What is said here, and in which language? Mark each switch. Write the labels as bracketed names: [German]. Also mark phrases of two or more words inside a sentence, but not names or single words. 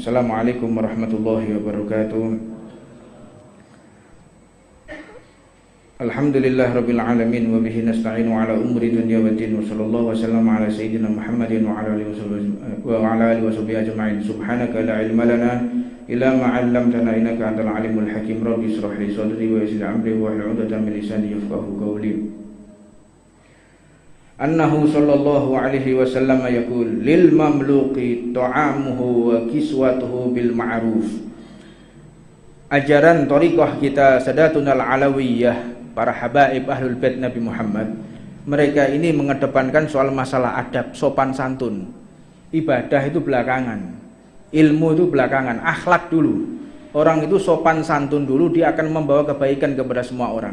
[Arabic] السلام عليكم ورحمة الله وبركاته. الحمد لله رب العالمين وبه نستعين على أمور الدنيا والدين وصلى الله وسلم على سيدنا محمد وعلى آله وصحبه أجمعين. سبحانك لا علم لنا إلا ما علمتنا إنك أنت العليم الحكيم. رب اشرح لي صدري ويسر أمري واحلل عقدة من لساني يفقهوا قولي. أنه صلى الله عليه وسلم يقول للمملوك طعامه وكسوته بالمعروف. [Indonesian] Ajaran thariqah kita Sadatunal Alawiyah, para habaib [Arabic] أهل البيت [Indonesian] Nabi Muhammad, mereka ini mengedepankan soal masalah adab, sopan santun. Ibadah itu belakangan, ilmu itu belakangan, akhlak dulu. Orang itu sopan santun dulu, dia akan membawa kebaikan kepada semua orang.